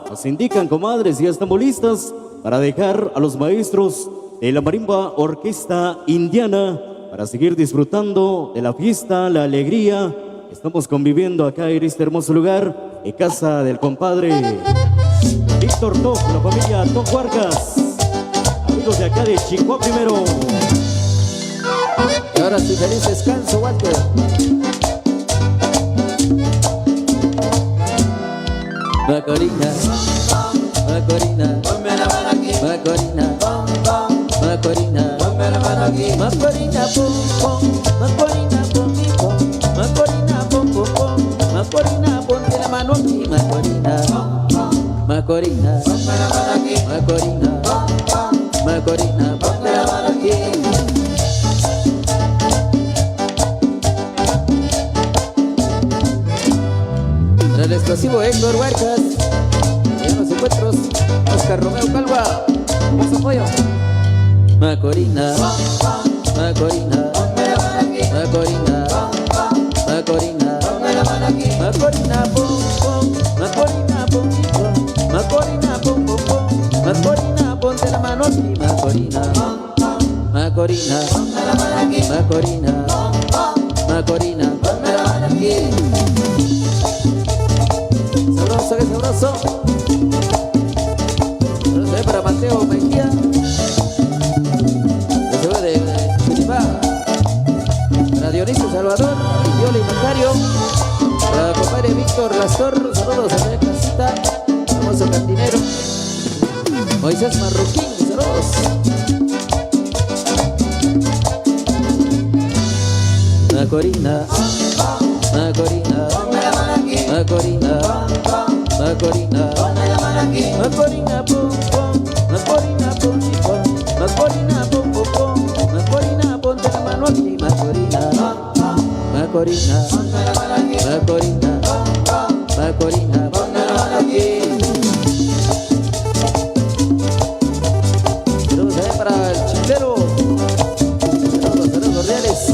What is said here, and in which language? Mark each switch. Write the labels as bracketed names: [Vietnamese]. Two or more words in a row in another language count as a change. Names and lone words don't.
[Spanish] Nos indican, comadres, ya estamos listas para dejar a los maestros de la Marimba Orquesta Indiana para seguir disfrutando de la fiesta, la alegría. Estamos conviviendo acá en este hermoso lugar, en casa del compadre Víctor Toc, la familia Toc Huarcas, amigos de acá de Chihuahua primero. Y ahora sí, feliz descanso, Walter. Macorina, Macorina, Macorina, Macorina, Macorina, pum pum, Macorina, pum pum, Macorina, pum pum pum, Macorina, ponte la mano aquí, Macorina, Macorina, Macorina, Macorina, ponte la mano aquí. El explosivo Héctor Huercas, y en los encuentros Oscar Romeo Calva, Mucho apoyo. Macorina, Macorina, Macorina, Macorina, Macorina, pum pum, Macorina, pum pum, Macorina, pum pum pum, Macorina, ponte la mano aquí, Macorina, Macorina, Macorina, Macorina, ponte la mano aquí. Sabroso, que sabroso. Saludos para Mateo Mejía, que se va de Curibá. Para Dionisio Salvador, Viola y Macario. Para compadre Víctor Lastor, saludos a la casita, famoso cantinero. Moisés Marroquín, saludos. Macorina, Macorina, Macorina, Macorina, Macorina, pum pum, Macorina, pum pum, Macorina, pum pum pum, Macorina, ponte la mano aquí, Macorina, Macorina, Macorina, Macorina, ponte la mano aquí. Saludos también para el chilero, saludos cordiales.